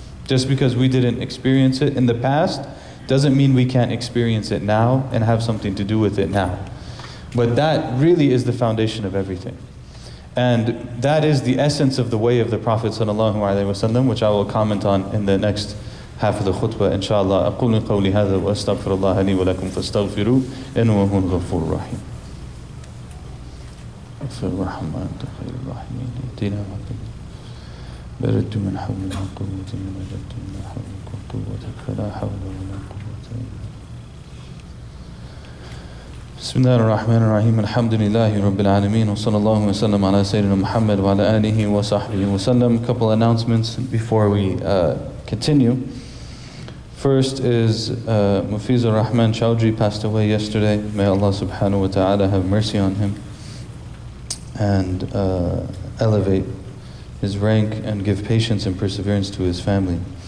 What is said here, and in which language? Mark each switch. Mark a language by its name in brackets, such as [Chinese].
[English] Just because we didn't experience it in the past doesn't mean we can't experience it now and have something to do with it now. But that really is the foundation of everything. And that is the essence of the way of the Prophet ﷺ, which I will comment on in the next half of the khutbah, inshallah. [Arabic] أقول قولي هذا وأستغفر الله لي ولكم فاستغفروه إنه هو الغفور الرحيم. اغفر وارحم وأنت خير الراحمين. ائتنا بردت من حولنا قوة من وجدت من حولك وقوتك فلا حول ولا قوة إلا بسم الله الرحمن الرحيم الحمد لله رب العالمين وصلى الله وسلم على سيدنا محمد وعلى آله وصحبه وسلم. [English] A couple announcements before we continue. First is Mufizur Rahman Chowdhury passed away yesterday. May Allah subhanahu wa ta'ala have mercy on him and elevate his rank and give patience and perseverance to his family.